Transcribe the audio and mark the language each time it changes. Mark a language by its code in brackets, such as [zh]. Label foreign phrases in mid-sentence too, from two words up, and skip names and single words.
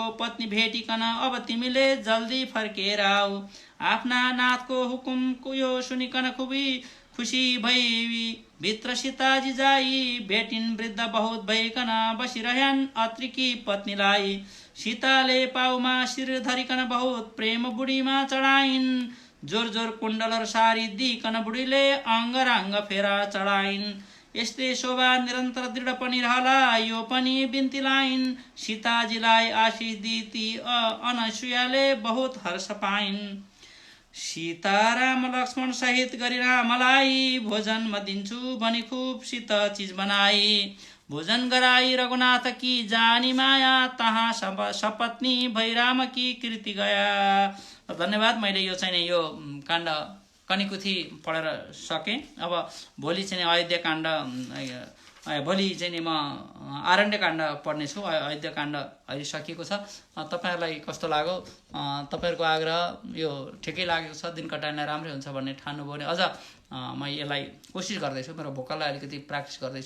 [ne] पत्नी भेटिकन अब तिमीले जल्दी फर्केर आऊ आफ्ना नाथको हुकुमको यो सुनिकन खुसी भई भित्र सीताजी जाई भेटिन् वृद्ध बहुत भइकन बसिरह्यान् अत्रिकी पत्नीलाई सीताले पाउमा शिर धरिकन बहुत प्रेम बुढीमा चढाइन् जोर जोर कुण्डल सारी दिकन बुढीले अङ्गराङ्ग फेर चढाइन् यस्तै शोभा निरन्तर दृढ पनि रहला यो पनि बिन्ती लाइन् सीताजीलाई आशिष दिती अनसुयाले बहुत हर्ष पाइन् सीताराम लक्ष्मण सहित गरी रामलाई भोजन म दिन्छु भनी खुब शीत चिज बनाई भोजन गराई रघुनाथ की जानी माया तहाँ सपत्नी भई राम की कृति गया। धन्यवाद। मैले यो चाहिँ यो काण्ड कनिकुथी पढेर सकेँ। अब भोलि चाहिँ अयोध्या काण्ड भोलि चाहिँ नि म आरण्यकाण्ड पढ्नेछु। अयोध्याकाण्ड अहिले सकिएको छ। तपाईँहरूलाई कस्तो लाग्यो? तपाईँहरूको आग्रह यो ठिकै लागेको छ, दिन कटाइना राम्रै हुन्छ भन्ने ठान्नुभयो भने अझ म यसलाई कोसिस गर्दैछु, मेरो भोकललाई अलिकति प्र्याक्टिस गर्दैछु।